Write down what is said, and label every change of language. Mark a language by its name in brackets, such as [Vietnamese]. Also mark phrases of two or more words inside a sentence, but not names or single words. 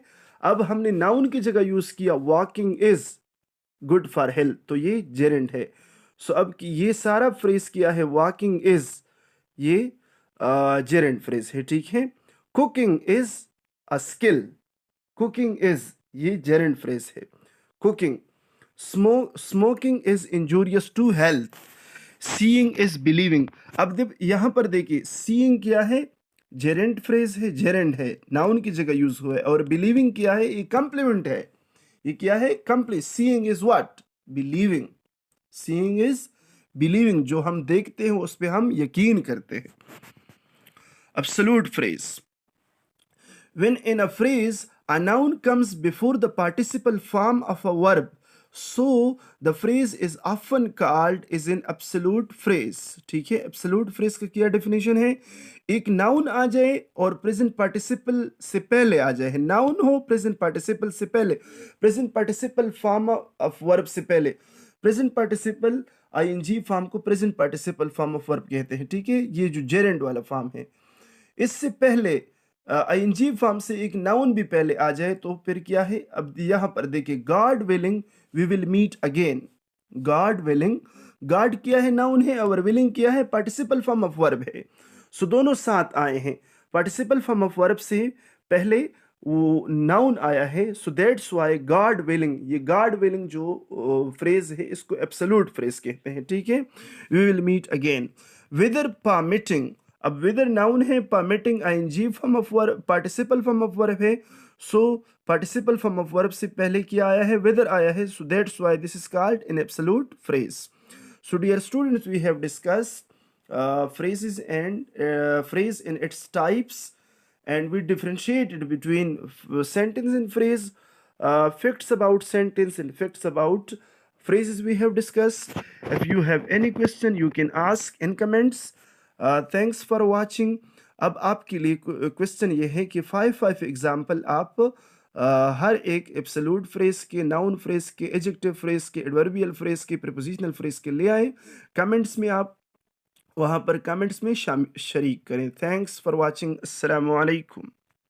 [Hindi] अब हमने नाउन की जगह यूज किया, [English] walking is good for health, [Hindi] तो ये जेरेंट है। सो अब ये सारा फ्रेज किया है, [English] walking is, [Hindi] ये [English] gerund phrase [Hindi] है, ठीक है। [English] cooking is a skill, cooking is, ये gerund phrase है, कुकिंग। smoking is injurious to health, seeing is believing. [Hindi] अब जब यहां पर देखिए, सीइंग क्या है, [English] gerund phrase [Hindi] है, जेरेंट है, नाउन की जगह यूज हुआ है, और बिलीविंग क्या है, ये कंप्लीमेंट है, ये क्या है, कंप्लीट। [English] seeing is what, believing, seeing is believing, [Hindi] जो हम देखते हैं उस पर हम यकीन करते हैं। [English] absolute phrase, when in a phrase A noun comes before the participle form of a verb, so the phrase is often called is an absolute phrase. [Hindi] ठीक है, [English] absolute phrase [Hindi] का क्या definition है? एक noun आ जाए और [English] present participle [Hindi] से पहले आ जाए, noun हो [English] present participle [Hindi] से पहले, [English] present participle form of verb से पहले, present participle ing फॉर्म को present participle form of verb [Hindi] कहते हैं। ठीक है, ये जो जेरेंड वाला फॉर्म है, इससे पहले [English] ing form [Hindi] से एक नाउन भी पहले आ जाए तो फिर क्या है? अब यहां पर देखिए, [English] God willing we will meet again. God willing, [Hindi] गॉड क्या है? नाउन है, और विलिंग क्या है? [English] participle form of verb [Hindi] है। सो दोनों साथ आए हैं। [English] participle form of verb [Hindi] से पहले वो नाउन आया है, [English] so that's why God willing, [Hindi] ये [English] God willing [Hindi] जो फ्रेज है इसको [English] absolute phrase [Hindi] कहते हैं। ठीक है, [English] we will meet again. weather permitting, [Hindi] अब [English] weather noun [Hindi] है, [English] permitting ing form of verb, participle form of verb [Hindi] है, [English] so participle form of verb [Hindi] से पहले क्या आया है? विदर आया है, [English] so that's why this is called an absolute phrase. So dear students, we have discussed phrases and phrase in its types, and we differentiated between sentence and phrase, facts about sentence and facts about phrases we have discussed. If you have any question, you can ask in comments. Thanks for watching. [Hindi] अब आपके लिए क्वेश्चन ये है कि 5 एग्जाम्पल आप हर एक [English] absolute phrase [Hindi] के, [English] noun phrase [Hindi] के, [English] adjective phrase [Hindi] के, [English] adverbial phrase [Hindi] के, [English] prepositional phrase [Hindi] के ले आए। कमेंट्स में आप वहाँ पर कमेंट्स में शरीक करें। [English] thanks for watching. [Arabic] السلام عليكم.